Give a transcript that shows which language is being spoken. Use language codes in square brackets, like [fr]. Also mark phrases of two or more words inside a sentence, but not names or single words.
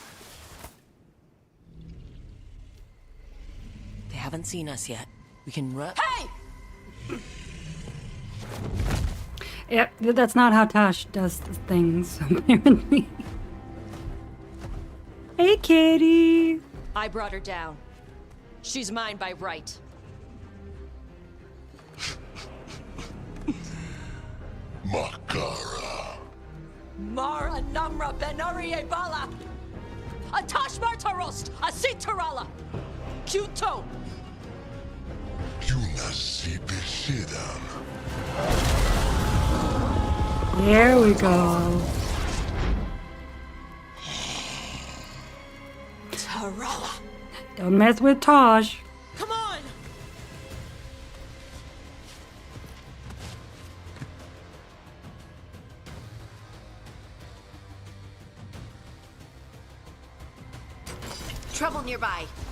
[en] They haven't seen us yet. We can run. Hey! Yeah, that's not how Tash does things, apparently. Hey, kitty! I brought her down. She's mine by right. Makara. Mara Namra Benari Bala! Atash Martarost! Asitarala! Kuto! Yunasibishidan. There we go. Tarala! Don't mess with Tosh. Come on! Trouble nearby.